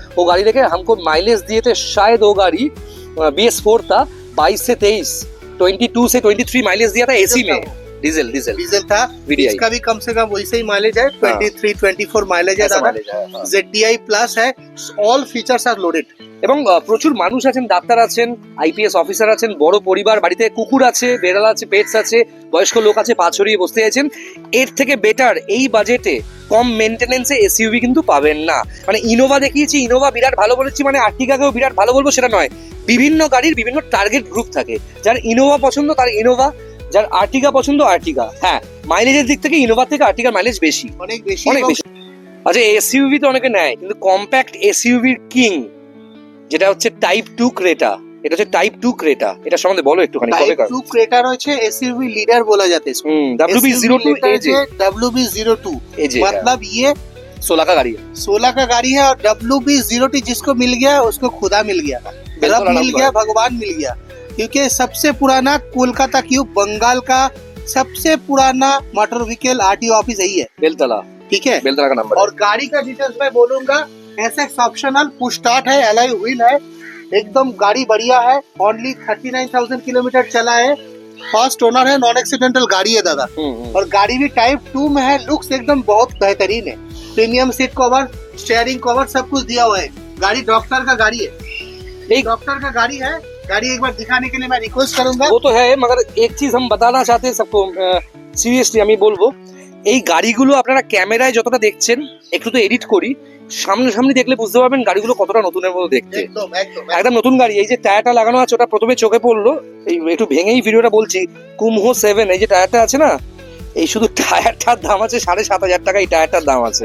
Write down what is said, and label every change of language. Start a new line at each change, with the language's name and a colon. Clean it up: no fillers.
Hindi: वो गाड़ी लेके हमको माइलेज दिए थे शायद, वो गाड़ी BS4 था, 22 से 23, 22 से 23 माइलेज दिया था एसी में। डीजल था। VDI इसका भी कम से कम वैसे ही माइलेज है, 23-24 माइलेज है दादा। ZDI प्लस है,
English: All features are loaded.
Bangla: এবং প্রচুর মানুষ আছেন, ডাক্তার আছেন, IPS অফিসার আছেন, বড় পরিবার, বাড়িতে কুকুর আছে, বেড়াল আছে, পেটস আছে, বয়স্ক লোক আছে, পা ছড়িয়ে বসতে আছেন। এর থেকে বেটার এই বাজেটে কম মেনটেনেন্সে এসইউভি কিন্তু পাবেন না। মানে ইনোভা দেখিয়েছি, ইনোভা বিরাট ভালো বলেছি মানে আর্টিকাকেও বিরাট ভালো বলবো সেটা নয়। বিভিন্ন গাড়ির বিভিন্ন টার্গেট গ্রুপ থাকে। যার ইনোভা পছন্দ তার ইনোভা, যার আর্টিকা পছন্দ আর্টিকা। হ্যাঁ, মাইলেজের দিক থেকে ইনোভা থেকে আর্টিকার মাইলেজ বেশি, অনেক বেশি। আচ্ছা, এসইউভি তো অনেকে নেয়, কিন্তু কম্প্যাক্ট এসইউভির কিং যেটা হচ্ছে টাইপ 2 ক্রেটা, এটা হচ্ছে টাইপ 2 ক্রেটা। এটা সম্বন্ধে বলো একটুখানি। টাইপ 2 ক্রেটা রয়েছে এসইউভি
Hindi: लीडर बोला जाता है इसको। WB02 एजे, WB02 एजे, मतलब ये 16 का गाड़ी है, 16 का गाड़ी है। और WB02 जिसको मिल गया उसको खुदा मिल गया, रब मिल गया, भगवान मिल गया। क्योंकि सबसे पुराना कोलकाता क्यों बंगाल का सबसे पुराना मोटर व्हीकल RTO ऑफिस यही है, बेलतला। ठीक है, बेलतला का नंबर। और गाड़ी का डिटेल्स मैं बोलूंगा। SX ऑप्शनल, पुश स्टार्ट है, एलॉय व्हील है, एकदम गाड़ी बढ़िया है। ओनली 39,000 किलोमीटर चला है, फर्स्ट ओनर है, नॉन एक्सीडेंटल गाड़ी है दादा। और गाड़ी भी टाइप 2 में है, लुक्स एकदम बहुत बेहतरीन है। Premium seat cover, steering cover सब कुछ दिया हुआ है। गाड़ी डॉक्टर का गाड़ी है, एक डॉक्टर का गाड़ी है, गाड़ी एक बार दिखाने के लिए मैं रिक्वेस्ट करूंगा। वो तो है, मगर एक चीज हम बताना चाहते हैं सबको,
Bangla: সিরিয়াসলি আমি বলবো, এই গাড়িগুলো আপনারা ক্যামেরায় যতটা দেখছেন, একটু তো এডিট করি, সামনাসামনি দেখলে বুঝতে পারবেন গাড়িগুলো কতটা নতুনের মতো দেখতে। একদম একদম একদম নতুন গাড়ি। এই যে টায়ারটা লাগানো আছে ওটা প্রথমে চোখে পড়লো, এই একটু ভেঙেই ভিডিওটা বলছি, কুমহো 7 এই যে টায়ারটা আছে না, এই শুধু টায়ারটার দাম আছে 7,500 টাকা, এই টায়ারটার দাম আছে।